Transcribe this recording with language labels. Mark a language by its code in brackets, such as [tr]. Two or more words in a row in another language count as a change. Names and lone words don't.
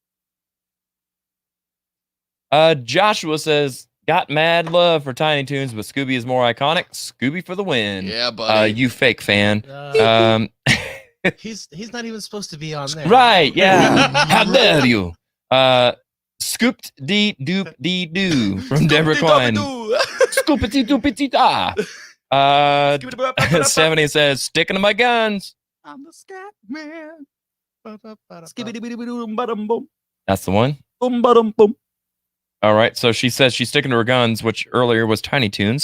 [en] Joshua says, got mad love for Tiny Toons, but Scooby is more iconic. Scooby for the win. Yeah, buddy. You fake fan. He's not even supposed to be on there. Right, yeah. How dare you? Scooped dee doop dee doo from Deborah Klein. Scoopity doopity da. 70 says, sticking to my guns. I'm the scat man. That's the one. All right, so she says she's sticking to her guns, which earlier was Tiny Toons.